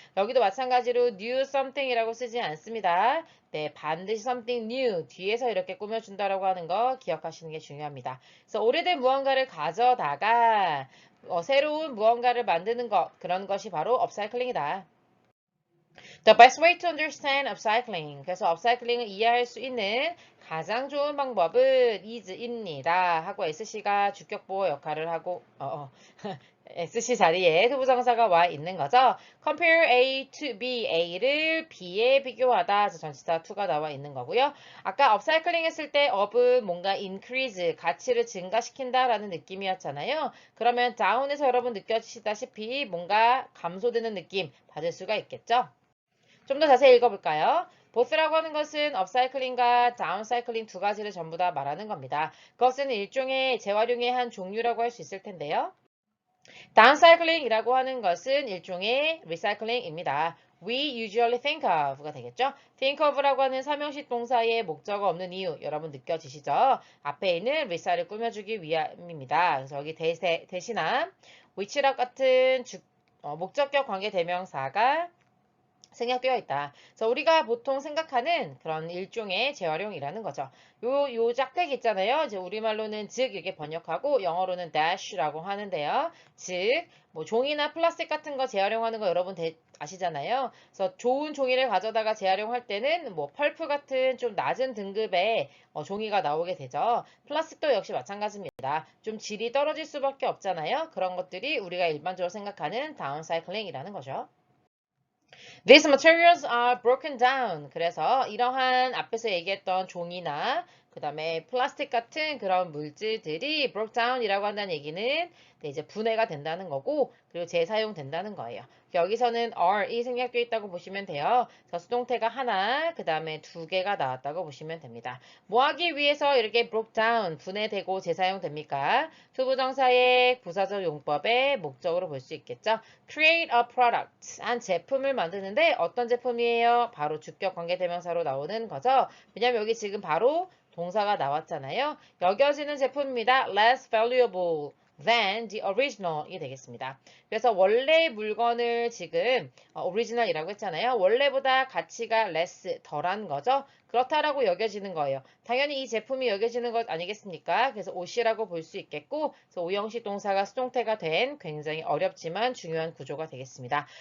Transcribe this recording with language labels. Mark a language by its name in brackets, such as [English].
[Korean] 여기도 마찬가지로 [English] new something [Korean] 이라고 쓰지 않습니다. 네, 반드시 [English] something new [Korean] 뒤에서 이렇게 꾸며준다라고 하는 거 기억하시는 게 중요합니다. 그래서 오래된 무언가를 가져다가 새로운 무언가를 만드는 것, 그런 것이 바로 업사이클링이다. [English] The best way to understand upcycling. [Korean] 그래서 upcycling을 이해할 수 있는 가장 좋은 방법은 is입니다. 하고 SC가 주격보호 역할을 하고 SC 자리에 투부정사가 와 있는 거죠. [English] Compare A to B, [Korean] A를 B에 비교하다. 전치사 to가 나와 있는 거고요. 아까 upcycling 했을 때 up은 뭔가 increase, 가치를 증가시킨다라는 느낌이었잖아요. 그러면 down에서 여러분 느껴지시다시피 뭔가 감소되는 느낌 받을 수가 있겠죠. 좀 더 자세히 읽어볼까요? 보스라고 하는 것은 업사이클링과 다운사이클링 두 가지를 전부 다 말하는 겁니다. 그것은 일종의 재활용의 한 종류라고 할 수 있을 텐데요. 다운사이클링이라고 하는 것은 일종의 리사이클링입니다. [English] We usually think of가 [Korean] 되겠죠? think of라고 하는 삼형식 동사의 목적어 없는 이유 여러분 느껴지시죠? 앞에 있는 리사를 꾸며주기 위함입니다. 그래서 여기 대신한 which랑 같은 목적격 관계 대명사가 생략되어 있다. 그래서 우리가 보통 생각하는 그런 일종의 재활용이라는 거죠. 요 짝대기 있잖아요. 이제 우리말로는 즉 이렇게 번역하고 영어로는 dash라고 하는데요. 즉, 뭐 종이나 플라스틱 같은 거 재활용하는 거 여러분 아시잖아요. 그래서 좋은 종이를 가져다가 재활용할 때는 뭐 펄프 같은 좀 낮은 등급의 종이가 나오게 되죠. 플라스틱도 역시 마찬가지입니다. 좀 질이 떨어질 수밖에 없잖아요. 그런 것들이 우리가 일반적으로 생각하는 다운사이클링이라는 거죠. [English] These materials are broken down. [Korean] 그래서 이러한 앞에서 얘기했던 종이나 그 다음에 플라스틱 같은 그런 물질들이 [English] broke down [Korean] 이라고 한다는 얘기는 이제 분해가 된다는 거고 그리고 재사용된다는 거예요. 여기서는 are이 생략되어 있다고 보시면 돼요. 그래서 수동태가 하나, 그 다음에 두 개가 나왔다고 보시면 됩니다. 뭐 하기 위해서 이렇게 [English] broke down, [Korean] 분해되고 재사용됩니까? 투부정사의 부사적 용법의 목적으로 볼 수 있겠죠. [English] Create a product, [Korean] 한 제품을 만드는데 어떤 제품이에요? 바로 주격 관계대명사로 나오는 거죠. 왜냐면 여기 지금 바로 동사가 나왔잖아요. 여겨지는 제품입니다. [English] Less valuable than the original이 [Korean] 되겠습니다. 그래서 원래 물건을 지금 original이라고 했잖아요. 원래보다 가치가 less, 덜한 거죠. 그렇다라고 여겨지는 거예요. 당연히 이 제품이 여겨지는 것 아니겠습니까? 그래서 옷이라고 볼 수 있겠고 그래서 오형식 동사가 수동태가 된 굉장히 어렵지만 중요한 구조가 되겠습니다.